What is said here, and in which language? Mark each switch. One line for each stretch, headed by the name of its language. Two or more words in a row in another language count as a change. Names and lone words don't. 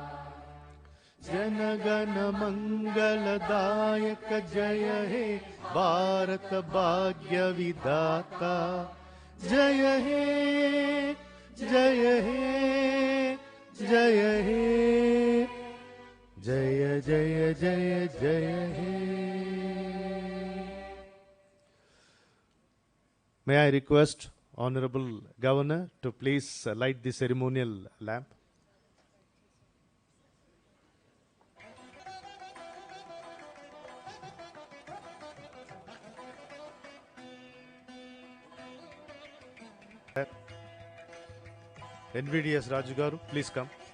Bangla: জনগণ মঙ্গলদায়ক জয় হে ভারত ভাগ্য বিধাতা জয় হে জয় হে জয় হে জয় জয় জয় জয় হে.
English: May I request Honorable Governor to please light the ceremonial lamp. NVDS Raju Garu, please come.